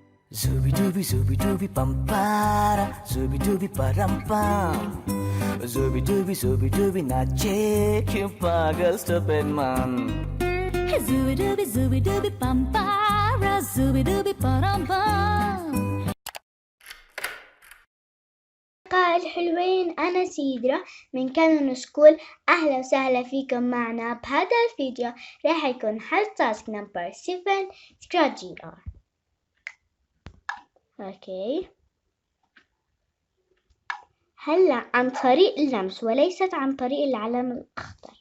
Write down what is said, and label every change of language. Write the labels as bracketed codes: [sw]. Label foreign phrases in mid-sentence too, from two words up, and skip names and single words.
[ar] Zooby dooby pam para, zooby dooby param pam. Zooby dooby nache yung pagal stupid man. Zooby dooby pampara, zooby dooby parampam. الحلوين، أنا سيدرا من كانون سكول. أهلا وسهلا فيكم معنا بهذا الفيديو. راح يكون حل [en] task number [ar] 7 سكراتشي ار. اوكي، هلا عن طريق اللمس وليست عن طريق العلم الأخضر.